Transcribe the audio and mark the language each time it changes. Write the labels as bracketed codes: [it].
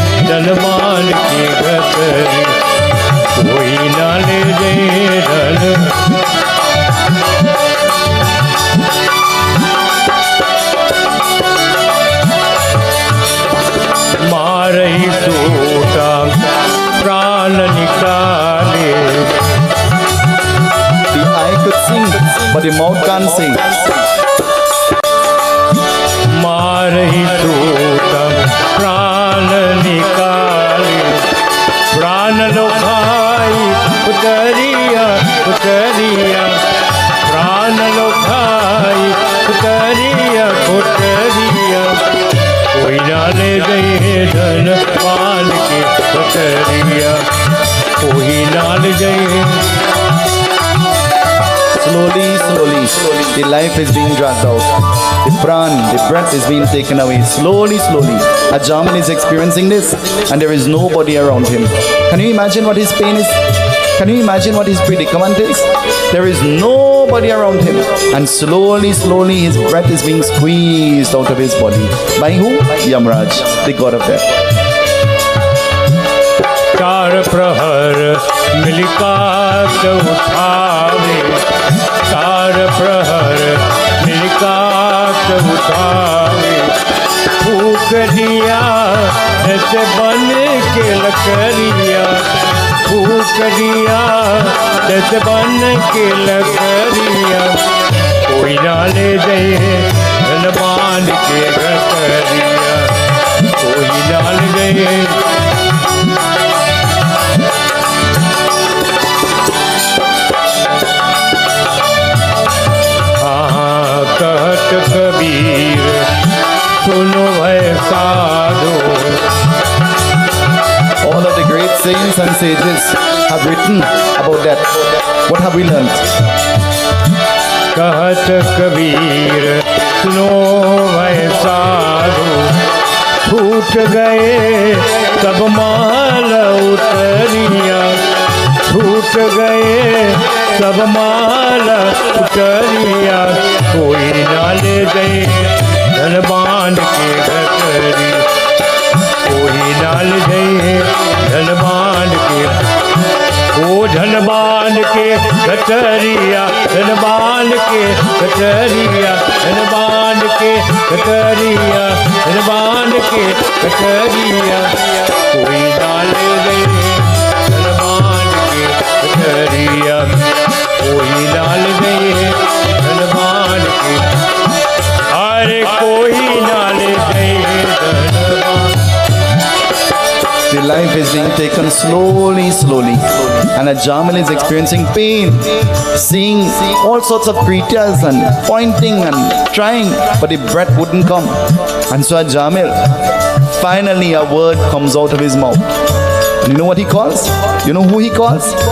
[hi] धनबान की घतरी, कोई ना ले जाए धन। मारही टूटा प्राण निकाले। [en] The eye could sing, but the mouth can't sing. [hi] मारही टूटा प्राण निकाले, प्राण लो खाई उतरिया उतरिया, प्राण लो खाई उतरिया उतरिया, कोई ना ले जाए धनबान की उतरिया, कोई ना ले जाए। [en] Slowly, slowly, the life is being dragged out. The pran, the breath is being taken away. Slowly, slowly. Ajamil is experiencing this and there is nobody around him. Can you imagine what his pain is? Can you imagine what his predicament is? There is nobody around him. And slowly, slowly his breath is being squeezed out of his body. By who? Yamraj, the god of death. [hi] चार प्रहर मिलकात उठावे, चार प्रहर मिलकात उठावे, फूक दिया ऐसे बन के लकड़िया, फूक दिया ऐसे बन के लकड़िया, कोई ना ले जाए धनबान के घतरिया, कोई ना ले जाए। कहत कबीर सुनो भय साधो। [en] All of the great saints and sages have written about that. What have we learned? [hi] कहत कबीर सुनो भय साधो, छूट गए सब माल उतरिया, छूट गए सब माल उतरिया, कोई ना ले गए धन बांध के गठरी कोई डाल जाइए धन बांध के ओ धन बांध के गठरिया धन बांध के गठरिया धन बांध के गठरिया धन बांध के गठरिया कोई डाल जाइए धन बांध के गठरिया कोई डाल जाइए धन बांध के अरे कोई डाल जाइए धन बांध। [en] The life is being taken slowly, slowly. And a Jamil is experiencing pain, seeing all sorts of creatures and pointing and trying, but the breath wouldn't come. And so a Jamil, finally a word comes out of his mouth. And you know what he calls? You know who he calls?